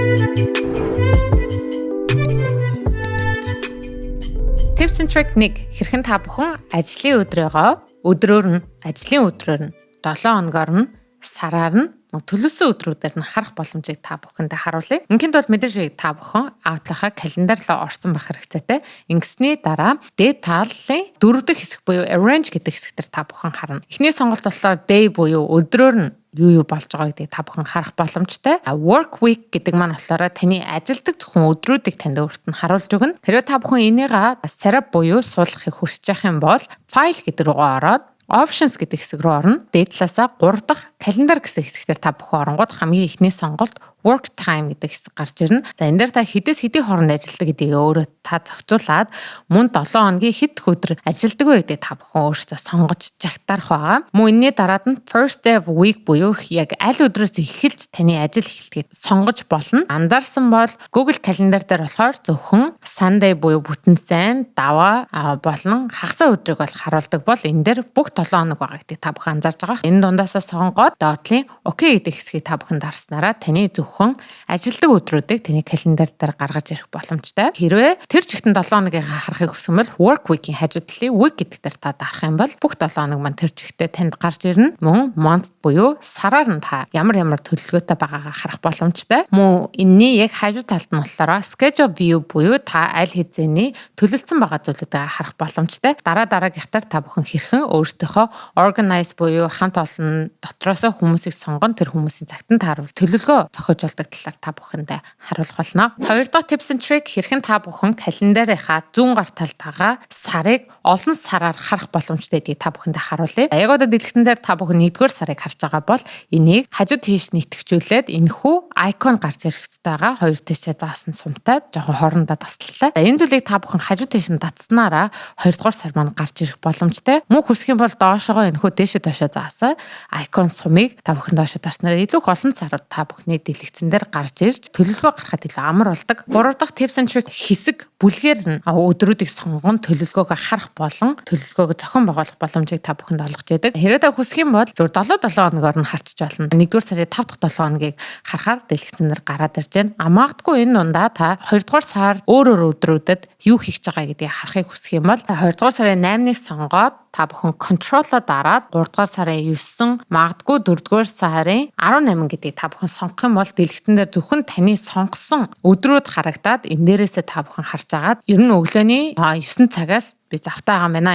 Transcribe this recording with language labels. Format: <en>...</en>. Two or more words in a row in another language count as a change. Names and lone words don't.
<en>Tips and trick</en> <mn>1 хэрхэн та бүхэн ажлын өдрөөр нь 7 хоногор нь сараар нь төлөвлөсөн өдрүүдээр нь харах боломжийг та бүхэндээ харуулъя. Инként бол мэдээж та бүхэн Outlook-а календар руу орсон байх хэрэгцээтэй. Ингэсний дараа дээд тааллын 4 дахь хэсэг буюу arrange гэдэг хэсгээр та бүхэн харна. Эхний сонголт болохоор day буюу өдрөөр нь юу болж байгааг та бүхэн харах боломжтой.</mn> <en>Work week</en> <mn>гэдэг маань болохоор таны ажилдаг зөвхөн өдрүүдийг танд өөрт нь харуулж өгнө. Хэрвээ та бүхэн энийг setup буюу суулгахыг хүсэж байх юм бол file гэдэг рүү ороод options гэдэг хэсэг рүү орно. Дээд талаасаа 3 дахь календар гэсэн хэсгээр та бүхэн оронгууд хамгийн ихний сонголт</mn> <en>work time</en> <mn>гэдэг хэсэг гарч ирнэ. За энэ дээр та хэдээс хэдийн хооронд ажилладаг гэдгийг өөрөө та зохицуулаад мөн 7 хоногийн хэд өдөр ажилладаг вэ гэдгийг та бүхэн өөрсдөө сонгож жагтаарах байгаа. Мөн энэний дараад нь</mn> <en>first day of week</en> <mn>буюу яг аль өдрөөс эхэлж таны ажил эхэлтгийг сонгож болно. Анзаарсан бол Google календар дээр болохоор зөвхөн Sunday буюу бүтэн сайн, даваа болон хагас өдрийг бол харуулдаг бол энэ дээр бүх 7 хоног байгаа гэдгийг та бүхэн анзаарж байгаа. Энэ дундаасаа сонгоод доотлын OK гэдэг хэсгийг та бүхэн дарснараа таны зөвхөн ажилдаг өдрүүдийг таны календар дээр гаргаж ирэх боломжтой. Хэрвээ тэр чигтэн 7 хоногийг харахыг хүсвэл</mn> <en>work week-</en> <mn>ийн хажуу талын week гэдэг дээр та дарах юм бол бүх 7 хоног маань тэр чигтээ танд гарч ирнэ. Мөн month буюу сараар нь та ямар төлөвлөгөөтэй байгаагаа харах боломжтой. Мөн энэний яг хажуу талд нь болохоор</mn> <en>schedule view</en> <mn>буюу та аль хэзээний төлөвлөсөн байгаа зүйлүүдээ харах боломжтой. Дараагийнхтаар та бүхэн хэрхэн өөртөөхөө organize буюу хамт олон дотроос хүмүүсийг сонгон тэр хүмүүсийн цагт нь тааруул төлөвлөгөө зохиож болдог талаар та бүхэндээ харуулах болно. Хоёр дахь</mn> <en>tips and trick</en> <mn>хэрхэн та бүхэн календарынхаа зүүн гар талтайгаа сарыг олон сараар харах боломжтой гэдгийг та бүхэндээ харуулъя. Яг одоо дэлгэцэн дээр та бүхэн 1-р сарыг харж байгаа бол энийг хажууд тийш нэтгэжүүлээд энэхүү icon гарч ирэх хэрэгтэй байгаа. Хоёр тийшээ заасан сумтай жоохон хоорондоо тасалтай. Энэ зүйлийг та бүхэн хажууд тийш нь татснараа 2-р сар маань гарч ирэх боломжтой. Мөн хүсэх юм бол доошогоо энэхүү дээшээ доошоо заасан icon сумыг та бүхэн доошоо дарснараа илүү олон сарууд та бүхний дэлгэцэн дээр гарч ирж төлөвлөгөө гаргахад илүү амар болдог. 3 дахь</mn> <en>tips and trick</en> <mn>хэсэг бүлгээр нь өдрүүдийг сонгон төлөвлөгөөгөө харах болон төлөвлөгөөгөө зохион байгуулах боломжийг та бүхэнд олгож яадаг. Хэрвээ та хүсэх юм бол 7 хоногоор нь харчиж болно. 1-р сарын 5 дахь 7 хоногийг харахаар дэлгэцэн дээр гараад ирж байна. Магадгүй энэ дундаа та 2-р сар өөр өдрүүдэд юу хийж байгаа гэдгийг харахыг хүсэх юм бол 2-р сарын 8-ыг сонгоод та бүхэн control-о дараад 3-р сарын 9, магадгүй 4-р сарын 18 гэдгийг та бүхэн сонгох юм бол дэлгэцэн дээр зөвхөн таны сонгосон өдрүүд харагдаад энэ дээрээсээ та бүхэн харж агаад ер нь өглөөний 9 цагаас би завтай байгаа юм байна.</mn>